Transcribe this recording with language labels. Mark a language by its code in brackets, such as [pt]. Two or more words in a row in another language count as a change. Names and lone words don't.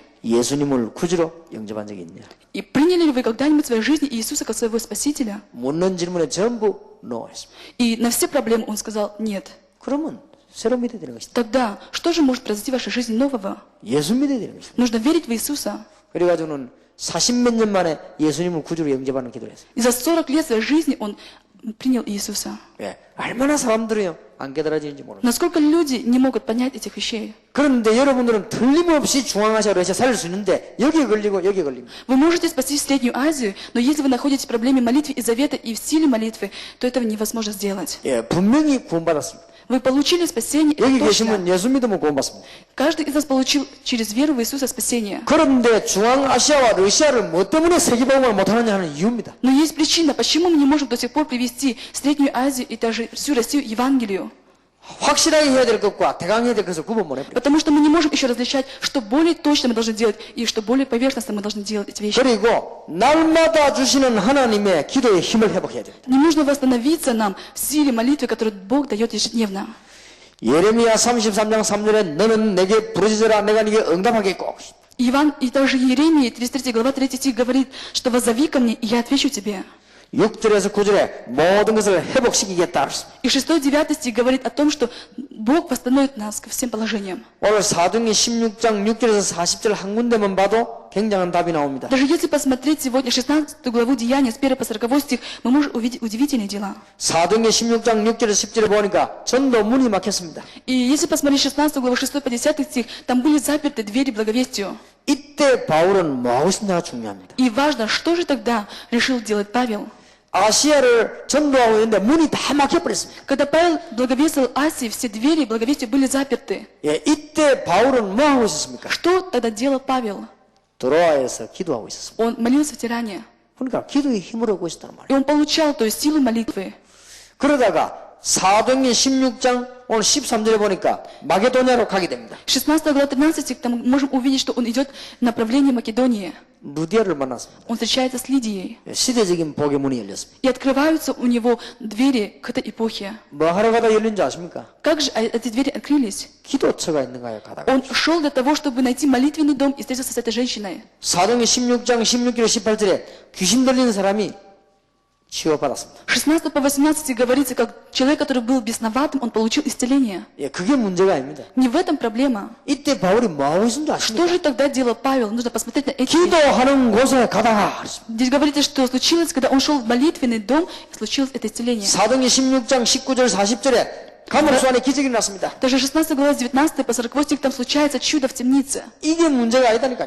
[ko] 예수님을 구주로 영접한 적이 있느냐? [ru] И приняли ли вы когда-нибудь в своей жизни Иисуса как своего Спасителя? [ko] 묻는 질문에 전부 no 했습니다. [ru] И на все проблемы Он сказал «нет». [ko] 그러면 새로 믿어야 되는 것이다. [ru] Тогда что же может произойти в вашей жизни нового? [ko] 예수 믿어야 되는 것이다. [ru] Нужно верить в Иисуса. [ko] 그래가지고는 40몇 년 만에 예수님을 구주로 영접하는 기도를 했어요. [ru] И за 40 лет своей жизни Он принял Иисуса. [ko] 예, 얼마나 사람들이요 안 깨달아지는지 모릅니다. [ru] Насколько люди не могут понять этих вещей? [ko] 그런데 여러분들은 틀림없이 중앙아시아 러시아 살릴 수 있는데 여기에 걸리고 여기에 걸립니다. [ru] Вы можете спасти Среднюю Азию, но если вы находитесь в проблеме молитвы и завета и в силе молитвы, то этого невозможно сделать. [ko] 예, 분명히 구원받았습니다. [ru] Вы получили спасение, это [ko] 여기 [ru] точно. [ko] 계시면 예수 믿으면 구원받습니다. [ru] Каждый из нас получил через веру в Иисуса спасение. [ko] 그런데 중앙아시아와 러시아를 뭐 때문에 세계복음을 못하느냐 하는 이유입니다. [ru] Но есть причина, почему мы не можем до сих пор привести Среднюю Азию и даже всю Россию Евангелию. [ko] 확실하게 해야 될 것과 대강해야 될 것을 구분 못 해버려요. [ru] Потому что мы не можем еще различать, что более точно мы должны делать и что более поверхностно мы должны делать эти вещи. [ko] 그리고 날마다 주시는 하나님의 기도의 힘을 회복해야 됩니다. [ru] Не нужно восстановиться нам в силе молитвы, которую Бог дает ежедневно. [ko] 예레미야 33장 3절에 너는 내게 부르짖으라 내가 네게 응답하겠고 [ru] Иван, и также Иеремия, 33 глава, 3 стих говорит, что «воззови ко мне, и я отвечу тебе». [ko] 6절에서 9절에 모든 것을 회복시키겠다 그랬습니다. [ru] И 6-9 стих говорит о том, что Бог восстановит нас ко всем положениям. [ko] 오늘 사도행전 16장 6절에서 40절 한 군데만 봐도 굉장한 답이 나옵니다. [ru] Даже если посмотреть сегодня 16 главу Деяния, с 1 по 40 стих, мы можем увидеть удивительные дела. [ko] 사도행전 16장 6절에서 10절에 보니까 전도 문이 막혔습니다. [ru] И если посмотреть 16 главу 6 по 10 стих, там были заперты двери благовестию. [ko] 이때 바울은 뭐하고 있느냐가 중요합니다. [ru] И важно, что же тогда решил делать Павел? [ko] 아시아를 전도하고 있는데 문이 다 막혀버렸습니다. [ru] Когда Павел благовествовал Асии, все двери благовестия были заперты. [ko] 예, 이때 바울은 뭐하고 있었습니까? [ru] Что тогда делал Павел? [ko] 드로아에서 기도하고 있었습니다. [ru] Он молился в Тиране. [ko] 그러니까 기도의 힘을 얻고 있었단 말이에요. [ru] И он получал, то есть силу молитвы. [ko] 그러다가 사도행전 16장 오늘 13절에 보니까 마게도냐로 가게 됩니다. [ru] 16 глава 13 стих, там мы можем увидеть, что он идет в направлении Македонии. [ko] 루디아를 만났습니다. [ru] Он встречается с Лидией. [ko] 시대적인 복의 문이 열렸습니다. [ru] И открываются у него двери к этой эпохе. [ko] 뭐 하러 가다 열린 줄 아십니까? [ru] Как же эти двери открылись? [ko] 기도처가 있는가요? 가다가. [ru] Он шел для того, чтобы найти молитвенный дом и встретился с этой женщиной. [ko] 사도행전 16장 16절 18절에 귀신 들리는 사람이 치유받았습니다. [ru] 16 по 18 говорится, как человек, который был бесноватым, он получил исцеление. [ko] 예, 그게 문제가 아닙니다. [ru] Не в этом проблема. [ko] 이때 바울이 뭐하고 있는 줄 [ru] Что [ko] 아십니까? [ru] же тогда делал Павел? Нужно посмотреть на эти вещи. [ko] 기도하는 곳에 가다가 그랬습니다. [ru] Здесь говорится, что случилось, когда он шел в молитвенный дом, случилось это исцеление. [ko] 사도행전 16장 19절 40절에 감옥소 안에 기적이 났습니다. [ru] Даже 16 глава с 19 по 40 стих там случается чудо в темнице. [ko] 이게 문제가 아니다니까요.